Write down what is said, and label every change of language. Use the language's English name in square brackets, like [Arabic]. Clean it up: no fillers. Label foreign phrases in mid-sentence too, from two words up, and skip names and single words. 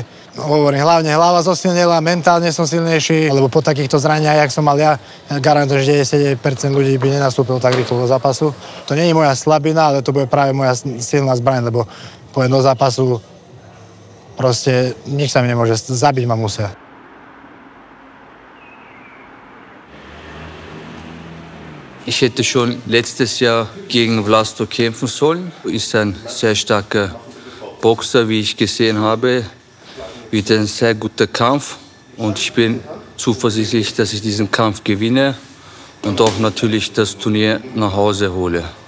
[Slovak] Hovorím, hlavne hlava zosilnila, mentálne som silnejší, lebo po takýchto zraniach, jak som mal ja, garantujem, že 99% ľudí by nenastúpilo tak rýchlo do zápasu. To nie je moja slabina, ale to bude práve moja silná zbraň, lebo poviem do zápasu proste nič sa mi nemôže, zabiť ma musia. [German] Ich hätte schon letztes Jahr gegen Vlasto kämpfen sollen. Ist ein sehr starker Boxer, wie ich gesehen habe. Wird ein sehr guter Kampf und ich bin zuversichtlich, dass ich diesen Kampf gewinne und auch natürlich das Turnier nach Hause hole.